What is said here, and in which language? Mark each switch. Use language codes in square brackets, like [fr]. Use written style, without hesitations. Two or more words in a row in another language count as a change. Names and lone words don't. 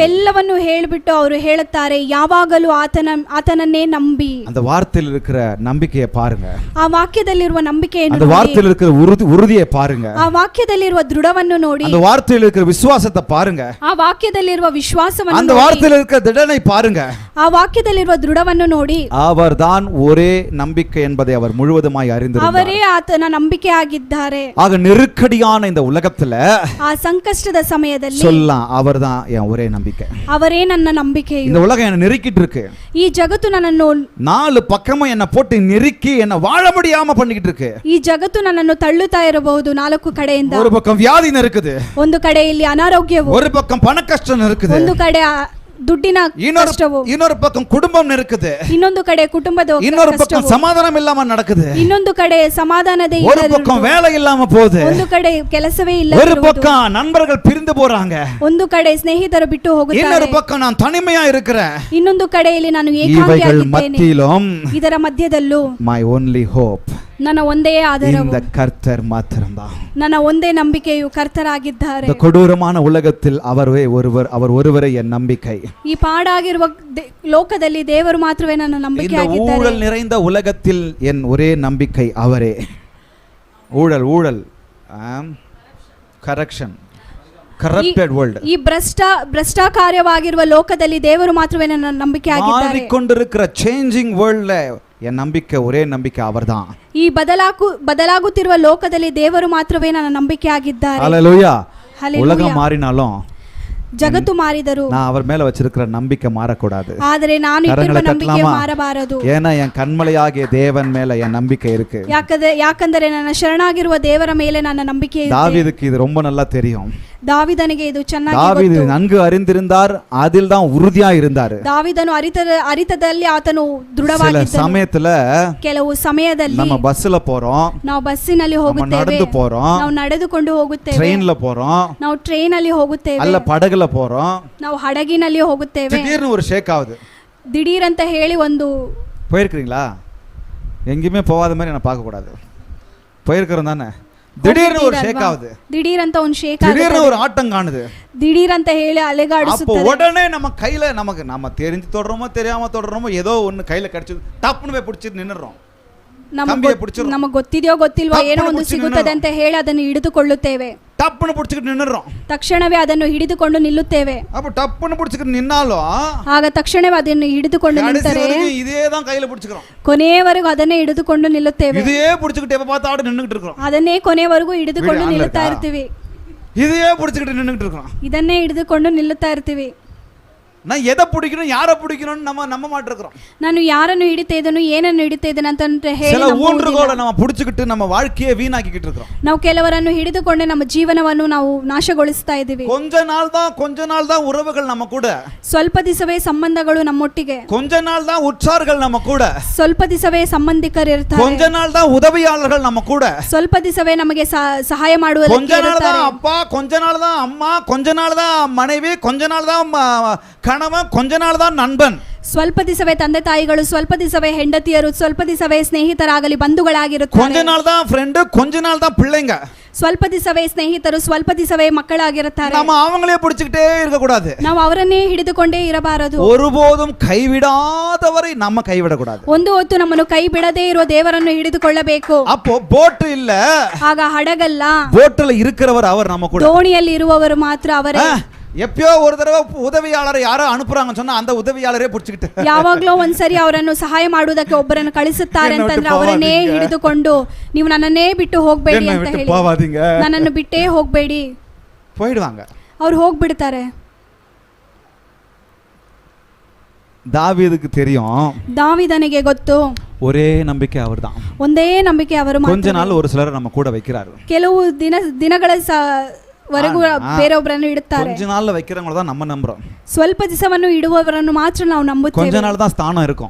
[kn] ಇವೆಲ್ಲವನ್ನು ಹೇಳಿಬಿಟ್ಟು ಅವರು ಹೇಳುತ್ತಾರೆ, ಯಾವಾಗಲೂ ಆತನನ್ನೇ ನಂಬಿ. [ta] அந்த வார்த்தையில் இருக்கிற நம்பிக்கையை பாருங்க, [kn] ಆ ವಾಕ್ಯದಲ್ಲಿರುವ ನಂಬಿಕೆಯನ್ನು [ta] அந்த வார்த்தையில் இருக்கிற உறுதியை பாருங்க, [kn] ಆ ವಾಕ್ಯದಲ್ಲಿರುವ ದೃಢವನ್ನು ನೋಡಿ, [ta] அந்த வார்த்தையில் இருக்கிற விசுவாசத்தை பாருங்க, [kn] ಆ ವಾಕ್ಯದಲ್ಲಿರುವ ವಿಶ್ವಾಸವನ್ನು [ta] அந்த வார்த்தையில் இருக்கிற திடனை பாருங்க, [kn] ಆ ವಾಕ್ಯದಲ್ಲಿರುವ ದೃಢವನ್ನು ನೋಡಿ. [ta] அவர்தான் ஒரே நம்பிக்கை என்பதை அவர் முழுவதுமாய் அறிந்திருந்தார். [kn] ಅವರೇ ಆತನ ನಂಬಿಕೆ ಆಗಿದ್ದಾರೆ. [ta] ஆக நெருக்கடியான இந்த உலகத்துல [kn] ಆ ಸಂಕಷ್ಟದ ಸಮಯದಲ್ಲಿ [ta] சொல்லலாம், அவர்தான் என் ஒரே நம்பிக்கை. [kn] ಅವರೇ ನನ್ನ ನಂಬಿಕೆಯು. [ta] இந்த உலகம் என்ன நெருக்கிட்டு இருக்கு, [kn] ಈ ಜಗತ್ತು ನನ್ನನ್ನು [ta] நாலு பக்கமும் என்ன போட்டு நெருக்கி என்ன வாழ முடியாம பண்ணிக்கிட்டு இருக்கு. [kn] ಈ ಜಗತ್ತು ನನ್ನನ್ನು ತಳ್ಳುತ್ತಾ ಇರಬಹುದು ನಾಲ್ಕು ಕಡೆಯಿಂದ. [ta] ஒரு பக்கம் வியாதி இருக்குது, [kn] ಒಂದು ಕಡೆಯಲ್ಲಿ ಅನಾರೋಗ್ಯವು, [ta] ஒரு பக்கம் பண கஷ்டம் இருக்குது, [kn] ಒಂದು ಕಡೆ ದುಡ್ಡಿನ ಕಷ್ಟವು, [ta] இன்னொரு பக்கம் குடும்பம் இருக்குது, [kn] ಇನ್ನೊಂದು ಕಡೆ ಕುಟುಂಬದ [ta] இன்னொரு பக்கம் சமாதானம் இல்லாம நடக்குது, [kn] ಇನ್ನೊಂದು ಕಡೆ ಸಮಾಧಾನದೇ [ta] ஒரு பக்கம் வேலை இல்லாம போகுது, [kn] ಒಂದು ಕಡೆ ಕೆಲಸವೇ ಇಲ್ಲ, [ta] ஒரு பக்கம் நண்பர்கள் பிரிந்து போறாங்க, [kn] ಒಂದು ಕಡೆ ಸ್ನೇಹಿತರು ಬಿಟ್ಟು ಹೋಗುತ್ತಾರೆ, [ta] இன்னொரு பக்கம் நான் தனிமையா இருக்கிறேன், [kn] ಇನ್ನೊಂದು ಕಡೆಯಲ್ಲಿ ನಾನು ಏಕಾಂಗಿಯಾಗಿದ್ದೇನೆ. [ta] மத்தியிலும் [kn] ಇದರ ಮಧ್ಯದಲ್ಲೂ [en] my only hope, [kn] ನನ್ನ ಒಂದೇ ಆಧಾರವು [ta] இந்த கர்த்தர் மாத்திரம்தான். [kn] ನನ್ನ ಒಂದೇ ನಂಬಿಕೆಯು ಕರ್ತರಾಗಿದ್ದಾರೆ. [ta] இந்த கொடூரமான உலகத்தில் அவர் ஒருவரே என் நம்பிக்கை. [kn] ಈ ಪಾಡಾಗಿರುವ ಲೋಕದಲ್ಲಿ ದೇವರು ಮಾತ್ರವೇ ನನ್ನ ನಂಬಿಕೆ ಆಗಿದ್ದಾರೆ. [ta] இந்த ஊழல் நிறைந்த உலகத்தில் என் ஒரே நம்பிக்கை அவரே. ஊழல் கரப்ஷன், [en] corrupted world, [kn] ಈ ಭ್ರಷ್ಟಾಚಾರವಾಗಿರುವ ಲೋಕದಲ್ಲಿ ದೇವರು ಮಾತ್ರವೇ ನನ್ನ ನಂಬಿಕೆ ಆಗಿದ್ದಾರೆ. [ta] மாறிக்கொண்டிருக்கிற [en] changing world [ta] என் நம்பிக்கை ஒரே நம்பிக்கை அவர்தான். [kn] ಈ ಬದಲಾಗುತ್ತಿರುವ ಲೋಕದಲ್ಲಿ ದೇವರು ಮಾತ್ರವೇ ನನ್ನ ನಂಬಿಕೆ ಆಗಿದ್ದಾರೆ. [ta] ஹல்லேலூயா. ஹல்லேலூயா. உலகம் மாறினாலும் [kn] ಜಗತ್ತು ಮಾರಿದರು [ta] நான் அவர் மேல வச்சிருக்கிற நம்பிக்கை மாறக்கூடாது. [kn] ಆದರೆ ನಾನು ಇಟ್ಟಿರುವ ನಂಬಿಕೆ ಮಾರಬಾರದು. [ta] ஏன்னா என் கண்மலையாகிய தேவன் மேல என் நம்பிக்கை இருக்கு. [kn] ಯಾಕಂದರೆ ನನ್ನ ಶರಣಾಗಿರುವ ದೇವರ ಮೇಲೆ ನನ್ನ ನಂಬಿಕೆ ಇದೆ. [ta] தாவீதுக்கு இது ரொம்ப நல்லா தெரியும். [kn] ದಾವಿದನಿಗೆ ಇದು ಚೆನ್ನಾಗಿ [ta] தாவீது நன்கு அறிந்திருந்தார், அதில் தான் உறுதியா இருந்தார். [kn] ದಾವಿದನು ಅರಿತದಲ್ಲಿ ಆತನು ದೃಢವಾಗಿದ್ದನು. [ta] சமயத்துல [kn] ಕೆಲವು ಸಮಯದಲ್ಲಿ [ta] நம்ம பஸ்ல போறோம், [kn] ನಾವು ಬಸ್ಸಿನಲ್ಲಿ ಹೋಗುತ್ತೇವೆ, [ta] நடந்து போறோம், [kn] ನಾವು ನಡೆದುಕೊಂಡು ಹೋಗುತ್ತೇವೆ, [ta] ட்ரெயின்ல போறோம், [kn] ನಾವು ಟ್ರೈನಲ್ಲಿ ಹೋಗುತ್ತೇವೆ, [ta] அல்ல படகுல போறோம், [kn] ನಾವು ಹಡಗಿನಲ್ಲಿ ಹೋಗುತ್ತೇವೆ. [ta] திடீர்னு ஒரு ஷேக் ஆகுது. [kn] ದಿಢೀರ್ ಅಂತ ಹೇಳಿ ಒಂದು [ta] போயிருக்கீங்களா? எங்கேயுமே போகாத மாதிரி நான் பார்க்க கூடாது. போயிருக்கிறோம் தானே? திடீர்னு ஒரு ஷேக் ஆகுது, [kn] ದಿಢೀರ್ ಅಂತ ಒಂದು ಶೇಕ್ [ta] திடீர்னு ஒரு ஆட்டம் காணுது, [kn] ದಿಢೀರ್ ಅಂತ ಹೇಳಿ ಅಲೆಗಾಡಿಸುತ್ತದೆ. [ta] அப்போ உடனே நம்ம கையில நம்ம தெரிஞ்சு தொடறோமோ தெரியாம தொடறோமோ ஏதோ ஒன்னு கையில கிடைச்சது, டப்புன்னு போய் பிடிச்சிட்டு நின்னுறோம். [kn] ನಮಗೆ ಗೊತ್ತಿದೆಯೋ ಗೊತ್ತಿಲ್ವೋ ಏನೋ ಒಂದು ಸಿಗುತ್ತದೆ ಅಂತ ಹೇಳಿ ಅದನ್ನು ಹಿಡಿದುಕೊಳ್ಳುತ್ತೇವೆ. [ta] டப்புன்னு பிடிச்சிக்கிட்டு நின்னுறோம். [kn] ತಕ್ಷಣವೇ ಅದನ್ನು ಹಿಡಿದುಕೊಂಡು ನಿಲ್ಲುತ್ತೇವೆ. [ta] அப்ப டப்புன்னு பிடிச்சிக்கிட்டு நின்னாலும் [kn] ಆಗ ತಕ್ಷಣವೇ ಅದನ್ನು ಹಿಡಿದುಕೊಂಡು [ta] கடைசி [kn] ನಿಂತರೆ [ta] வரைக்கும் இதே தான் கையில பிடிச்சிக்கிறோம். [kn] ಕೊನೆಯವರೆಗೂ ಅದನ್ನೇ ಹಿಡಿದುಕೊಂಡು ನಿಲ್ಲುತ್ತೇವೆ. [ta] இதே பிடிச்சிக்கிட்டு எப்ப பார்த்தாலும் நின்னுகிட்டு இருக்கிறோம். [kn] ಅದನ್ನೇ ಕೊನೆಯವರೆಗೂ ಹಿಡಿದುಕೊಂಡು ಬಿಡಿ, ನಿಲ್ಲುತ್ತಾ ಅಲ್ಲಕ್ಕ? ಇರ್ತೀವಿ. [ta] இதையே பிடிச்சிக்கிட்டு நின்னுகிட்டு இருக்கிறோம். [kn] ಇದನ್ನೇ ಹಿಡಿದುಕೊಂಡು ನಿಲ್ಲುತ್ತಾ ಇರ್ತೀವಿ. [ta] நான் எதை பிடிக்கணும் யாரை பிடிக்கணும்னு நம்ம நம்ப மாட்டிருக்கிறோம். [kn] ನಾನು ಯಾರನ್ನು ಹಿಡಿತಾ ಇದ್ದೇನು ಏನನ್ನು ಹಿಡಿತಾ ಇದ್ದೇನೆ ಅಂತ ಹೇಳಿ [ta] சில [kn] ನಂಬುವುದಿಲ್ಲ. [ta] ஊன்றுகோலை நம்ம பிடிச்சிக்கிட்டு நம்ம வாழ்க்கையை வீணாக்கிக்கிட்டு இருக்கிறோம். [kn] ನಾವು ಕೆಲವರನ್ನು ಹಿಡಿದುಕೊಂಡೆ ನಮ್ಮ ಜೀವನವನ್ನು ನಾವು ನಾಶಗೊಳಿಸ್ತಾ ಇದ್ದೀವಿ. [ta] கொஞ்ச நாள் தான் உறவுகள் நம்ம கூட, [kn] ಸ್ವಲ್ಪ ದಿವಸವೇ ಸಂಬಂಧಗಳು ನಮ್ಮೊಟ್ಟಿಗೆ, [ta] கொஞ்ச நாள் தான் உற்றார்கள் நம்ம கூட, [kn] ಸ್ವಲ್ಪ ದಿವಸವೇ ಸಂಬಂಧಿಕರು ಇರ್ತಾರೆ, [ta] கொஞ்ச நாள் தான் உதவியாளர்கள் நம்ம கூட, [kn] ಸ್ವಲ್ಪ ದಿವಸವೇ ನಮಗೆ ಸಹಾಯ [ta] கொஞ்ச [kn] ಮಾಡುವುದಕ್ಕೆ [ta] நாள் தான் [kn] ಇರುತ್ತಾರೆ. [ta] அப்பா, கொஞ்ச நாள் தான் அம்மா, கொஞ்ச நாள் தான் மனைவி, கொஞ்ச நாள் தான் கணவன், கொஞ்ச நாள் தான் நண்பன். [kn] ಸ್ವಲ್ಪ ದಿವಸವೇ ತಂದೆ ತಾಯಿಗಳು, ಸ್ವಲ್ಪ ದಿವಸವೇ ಹೆಂಡತಿಯರು, ಸ್ವಲ್ಪ ದಿವಸವೇ ಸ್ನೇಹಿತರಾಗಲಿ [ta] கொஞ்ச [kn] ಬಂಧುಗಳಾಗಿರುತ್ತಾರೆ, [ta] நாள் தான் ஃப்ரெண்டு, கொஞ்ச நாள் தான் பிள்ளைங்க. [kn] ಸ್ವಲ್ಪ ದಿವಸವೇ ಸ್ನೇಹಿತರು, ಸ್ವಲ್ಪ ದಿವಸವೇ ಮಕ್ಕಳಾಗಿರುತ್ತಾರೆ. [ta] நம்ம அவங்களே பிடிச்சிக்கிட்டே இருக்க கூடாது. [kn] ನಾವು ಅವರನ್ನೇ ಹಿಡಿದುಕೊಂಡೇ ಇರಬಾರದು. [ta] ஒருபோதும் கைவிடாதவரை நம்ம கைவிடக்கூடாது. [kn] ಒಂದು ಹೊತ್ತು ನಮ್ಮನ್ನು ಕೈ ಬಿಡದೇ ಇರುವ ದೇವರನ್ನು ಹಿಡಿದುಕೊಳ್ಳಬೇಕು. [ta] அப்போ போட் இல்ல, [kn] ಆಗ ಹಡಗಲ್ಲ, [ta] போட்ல இருக்கிறவர் அவர் நம்ம கூட. [kn] ದೋಣಿಯಲ್ಲಿ ಇರುವವರು ಮಾತ್ರ ಅವರೇ. [ta] எப்பயோ ஒரு தடவை உதவியாளரை யாரோ அனுப்புறாங்கன்னு சொன்னா அந்த உதவியாளரே பிடிச்சிக்கிட்டு [kn] ಯಾವಾಗ್ಲೋ ಒಂದ್ಸರಿ ಅವರನ್ನು ಸಹಾಯ ಮಾಡುವುದಕ್ಕೆ ಒಬ್ಬರನ್ನು ಕಳಿಸುತ್ತಾರೆ ಅಂತಂದ್ರೆ ಅವರನ್ನೇ ಹಿಡಿದುಕೊಂಡು ನೀವು ನನ್ನನ್ನೇ ಬಿಟ್ಟು ಹೋಗ್ಬೇಡಿ [ta] என்ன [kn] ಅಂತ [ta] விட்டு [kn] ಹೇಳಿ, [ta] போவாதீங்க, [kn] ನನ್ನನ್ನು ಬಿಟ್ಟೇ ಹೋಗ್ಬೇಡಿ, [ta] போயிடுவாங்க. [kn] ಅವ್ರು ಹೋಗ್ಬಿಡ್ತಾರೆ. [ta] தாவீதுக்கு தெரியும், [kn] ದಾವಿದನಿಗೆ ಗೊತ್ತು, [ta] ஒரே நம்பிக்கை அவர்தான். [kn] ಒಂದೇ ನಂಬಿಕೆ ಅವರು [ta] கொஞ்ச [kn] ಮಾತ್ರ. [ta] நாள் ஒரு சிலர் நம்ம கூட வைக்கிறாரு, [kn] ಕೆಲವು ದಿನಗಳ ವರೆಗೂ ಬೇರೊಬ್ಬರನ್ನು ಇಡುತ್ತಾರೆ. [ta] கொஞ்ச நாள்ல வைக்கிறவங்கள தான் நம்ம நம்புறோம். [kn] ಸ್ವಲ್ಪ ದಿವಸವನ್ನು ಇಡುವವರನ್ನು ಮಾತ್ರ ನಾವು [ta] கொஞ்ச [kn] ನಂಬುತ್ತೇವೆ. [ta] நாள் தான் ஸ்தானம் இருக்கும்.